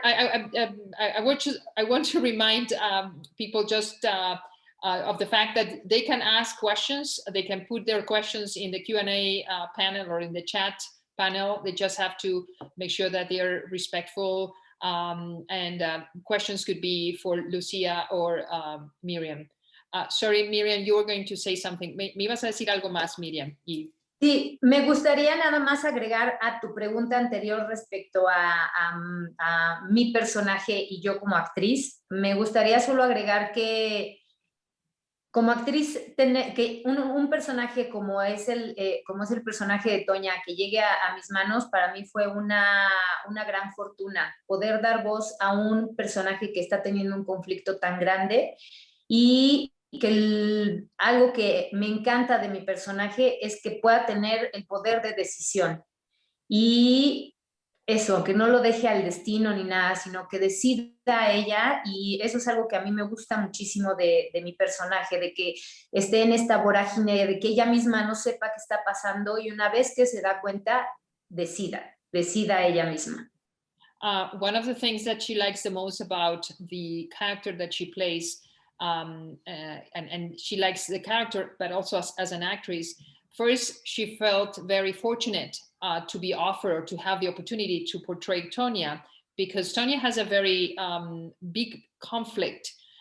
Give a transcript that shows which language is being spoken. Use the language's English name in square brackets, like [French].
[English] I want to remind people just of the fact that they can ask questions. They can put their questions in the Q&A panel or in the chat panel. They just have to make sure that they are respectful. And questions could be for Lucia or Myriam. Sorry, Myriam, you were going to say something. [Spanish] Me ibas a decir algo más, Myriam. Sí, me gustaría nada más agregar a tu pregunta anterior respecto a mi personaje y yo como actriz. Me gustaría solo agregar que como actriz, que un personaje como es el personaje de Toña, que llegue a mis manos, para mí fue una gran fortuna poder dar voz a un personaje que está teniendo un conflicto tan grande y que algo que me encanta de mi personaje es que pueda tener el poder de decisión y eso, que no lo deje al destino ni nada, sino que decida ella, y eso es algo que a mí me gusta muchísimo de mi personaje, de que esté en esta vorágine, de que ella misma no sepa qué está pasando y una vez que se da cuenta, decida ella misma. [English] One of the things that she likes the most about the character that she plays, and she likes the character, but also as an actress, first, she felt very fortunate to be offered or to have the opportunity to portray Tonya, because Tonya has a very big conflict.